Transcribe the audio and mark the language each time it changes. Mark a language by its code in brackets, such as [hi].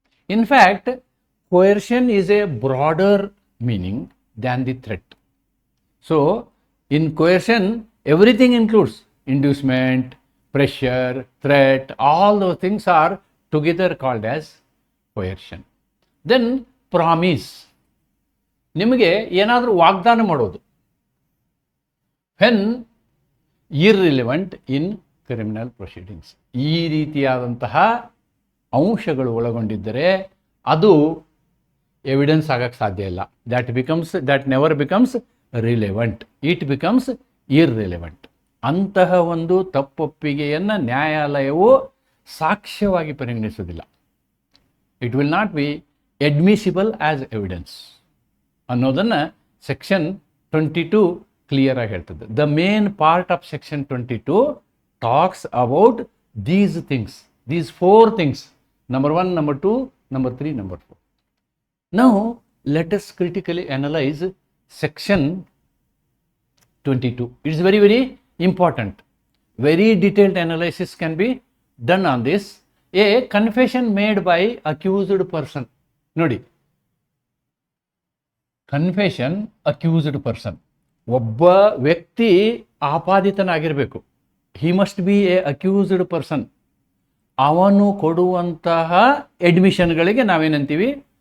[en] In fact, coercion is a broader meaning than the threat. So in coercion everything includes inducement, pressure, threat, all those things are together called as coercion. Then promise, [kn] ನಿಮಗೆ ಏನಾದರೂ ವಾಗ್ದಾನ ಮಾಡೋದು. [en] when irrelevant in criminal proceedings. [kn] ಈ ರೀತಿಯಾದಂತಹ ಅಂಶಗಳು ಒಳಗೊಂಡಿದ್ದರೆ ಅದು evidence ಆಗಕ್ಕೆ ಸಾಧ್ಯ ಇಲ್ಲ. [en] that never becomes relevant, it becomes irrelevant. [kn] ಅಂತಹ ಒಂದು ತಪ್ಪೊಪ್ಪಿಗೆಯನ್ನು ನ್ಯಾಯಾಲಯವು ಸಾಕ್ಷ್ಯವಾಗಿ ಪರಿಗಣಿಸುವುದಿಲ್ಲ. [en] it will not be admissible as evidence [kn] ಅನ್ನೋದನ್ನು ಸೆಕ್ಷನ್ 22 ಕ್ಲಿಯರ್ ಆಗಿ ಹೇಳ್ತದೆ. [en] The main part of section 22 talks about these things, these 4 things, number 1, number 2, number 3, number 4. Now let us critically analyze section 22. It is very, very important. Very detailed analysis can be done on this. A confession made by accused person. [kn] ನೋಡಿ, [en] confession accused person, [kn] ಒಬ್ಬ ವ್ಯಕ್ತಿ ಆಪಾದಿತನಾಗಿರಬೇಕು. [en] He must be a accused person. [kn] ಅವನು ಕೊಡುವಂತಹ ಅಡ್ಮಿಷನ್ಗಳಿಗೆ ನಾವೇನಂತೀವಿ?